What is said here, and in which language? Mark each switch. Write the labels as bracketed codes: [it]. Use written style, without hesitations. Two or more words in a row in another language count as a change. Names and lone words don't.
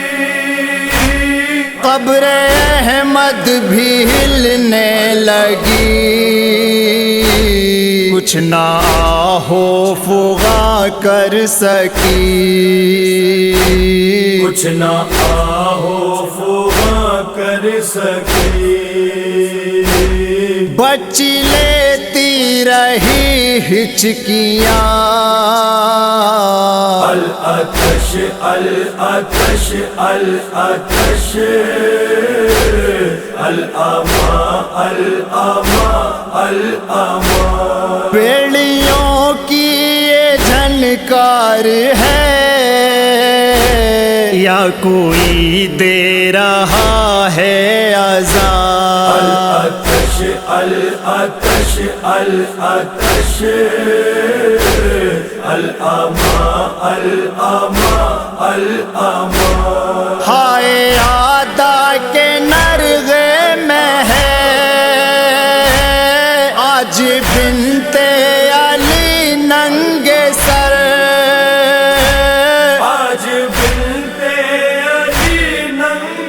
[ur] قبر احمد بھی ہلنے لگی کچھ نہ آہو فغا کر سکی کچھ نہ آہو فغا کر سکی بچی لیتی رہی ہچکیاں [ar] العطش العطش العطش [ur] الاماں الاماں الاماں بیڑیوں کی یہ جھنکار ہے یا کوئی دے رہا ہے عذاب [ar] العطش العطش العطش [ur] الاماں الاماں الاماں ہائے آدا کے نرغے میں ہے آج بنتے علی ننگے سر آج بنتے علی ننگے